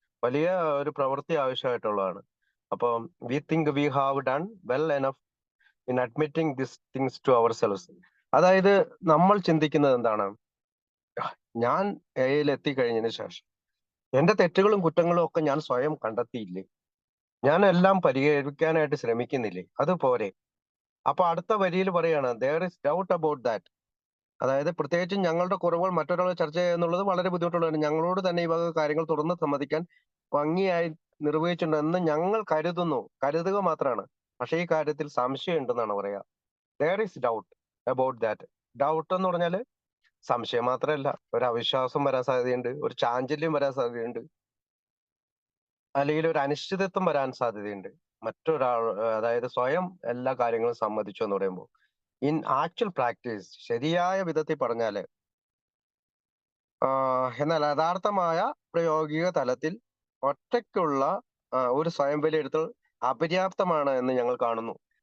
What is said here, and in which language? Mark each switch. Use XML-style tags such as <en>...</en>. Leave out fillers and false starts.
<ml>വലിയ ഒരു പ്രവൃത്തി ആവശ്യമായിട്ടുള്ളതാണ്. അപ്പം</ml> <en>We think we have done well enough in admitting this things to ourselves.</en> <ml>അതായത് നമ്മൾ ചിന്തിക്കുന്നത് എന്താണ്? ഞാൻ എയിൽ എത്തിക്കഴിഞ്ഞതിന് ശേഷം എന്റെ തെറ്റുകളും കുറ്റങ്ങളും ഒക്കെ ഞാൻ സ്വയം കണ്ടെത്തിയില്ലേ? ഞാൻ എല്ലാം പരിഹരിക്കാനായിട്ട് ശ്രമിക്കുന്നില്ലേ? അതുപോരെ. അപ്പൊ അടുത്ത വരിയിൽ പറയാണ്</ml> <en>there is doubt about that.</en> <ml>അതായത് പ്രത്യേകിച്ചും ഞങ്ങളുടെ കുറവുകൾ മറ്റൊരാൾ ചർച്ച ചെയ്യുക എന്നുള്ളത് വളരെ ബുദ്ധിമുട്ടുള്ളതാണ്. ഞങ്ങളോട് തന്നെ ഈ വക കാര്യങ്ങൾ തുറന്ന് സമ്മതിക്കാൻ ഭംഗിയായി നിർവഹിച്ചിട്ടുണ്ടെന്ന് ഞങ്ങൾ കരുതുന്നു. കരുതുക മാത്രമാണ്. പക്ഷേ ഈ കാര്യത്തിൽ സംശയം ഉണ്ടെന്നാണ് പറയാ.</ml> <en>there is doubt about that.</en> <ml>Doubt എന്ന് പറഞ്ഞാല് സംശയം മാത്രമല്ല, ഒരു അവിശ്വാസം വരാൻ സാധ്യതയുണ്ട്, ഒരു ചാഞ്ചല്യം വരാൻ സാധ്യതയുണ്ട്, അല്ലെങ്കിൽ ഒരു അനിശ്ചിതത്വം വരാൻ സാധ്യതയുണ്ട്. മറ്റൊരാൾ അതായത് സ്വയം എല്ലാ കാര്യങ്ങളും സമ്മതിച്ചു എന്ന് പറയുമ്പോൾ</ml> <en>in actual practice,</en> <ml>ശരിയായ വിധത്തിൽ പറഞ്ഞാല് എന്നാൽ യഥാർത്ഥമായ പ്രായോഗിക തലത്തിൽ ഒറ്റയ്ക്കുള്ള ഒരു സ്വയം വിലയിരുത്തൽ അപര്യാപ്തമാണ് എന്ന് ഞങ്ങൾ കാണുന്നു.</ml>